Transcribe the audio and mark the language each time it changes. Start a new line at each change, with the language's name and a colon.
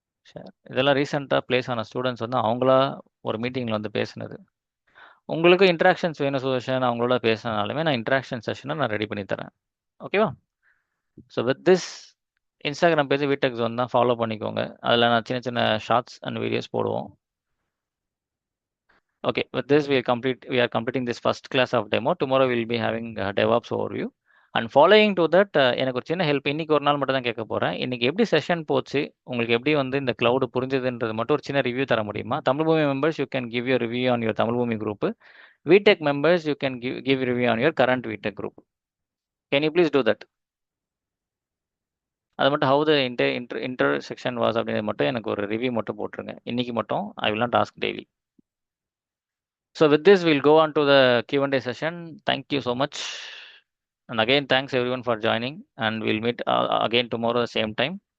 Tamil: சரி, இதெல்லாம் ரீசெண்டாக ப்ளேஸ் ஆன ஸ்டூடெண்ட்ஸ் வந்து அவங்களா ஒரு மீட்டிங்கில் வந்து பேசினது. உங்களுக்கு இன்ட்ராக்ஷன்ஸ் வேணும் சுதர்ஷன், அவங்களோட பேசினாலுமே நான் இன்ட்ராக்ஷன் செஷனை நான் ரெடி பண்ணி தரேன். ஓகேவா? So with this Instagram page வீடெக் zone தான், ஃபாலோ பண்ணிக்கோங்க. அதில் நான் சின்ன சின்ன ஷார்ட்ஸ் அண்ட் வீடியோஸ் போடுவோம்.
English: Okay, with this we are completing this first class of demo. Tomorrow we will be having DevOps overview. And following to that,
Tamil: எனக்கு ஒரு சின்ன ஹெல்ப் இன்னைக்கு ஒரு நாள் மட்டும் தான் கேட்க போகிறேன். இன்னைக்கு எப்படி செஷன் போச்சு, உங்களுக்கு எப்படி வந்து இந்த cloud புரிஞ்சதுன்றது மட்டும் ஒரு சின்ன ரிவ்யூ தர முடியுமா?
English: Tamil Bhoomi members you can give your review on your Tamil Bhoomi group. Vidtech members you can give review on your current Vidtech group. Can you please do that?
Tamil: அது மட்டும்
English: how the intersection was
Tamil: அப்படின்றது மட்டும் எனக்கு ஒரு ரிவ்யூ மட்டும் போட்டுருங்க இன்னைக்கு மட்டும்.
English: I will not task daily. So with this, we'll go on to the Q&A session. Thank you so much. And again, thanks everyone for joining. And we'll meet again tomorrow same time.